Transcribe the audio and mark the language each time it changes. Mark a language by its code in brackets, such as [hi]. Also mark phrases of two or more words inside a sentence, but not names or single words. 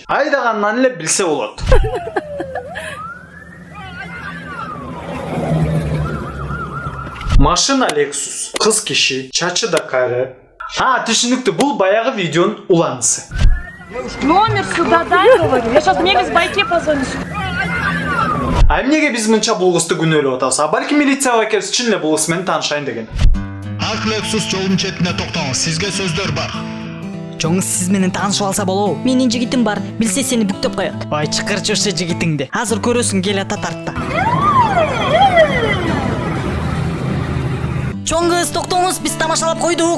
[ky] Айдагандан эле билсе болот. Машина Lexus, кыз киши, чачы да кайры. Түшүнүктүү, бул баягы видеонун уланысы. [ru] Номер сюда дай, говорю. Я сейчас Мегас байке позвоню. [ky] Эмнеге биз мынча бул кызды күнөөлөп атабыз? Балки милицияга келип чын эле бул кыз менен таанышайын деген. Ак Lexus жолдун четине токтоңуз. Сизге сөздөр бар. Жоңуз сиз менен таанышып алса болобу? Менин жигитим бар, билсе сени бүктөп коет. Ой, чыкырчы ушу жигитиңди. Азыр көрөсүң, кел ата тартта. Чоң кыз, токтоңуз, биз тамашалап койдук.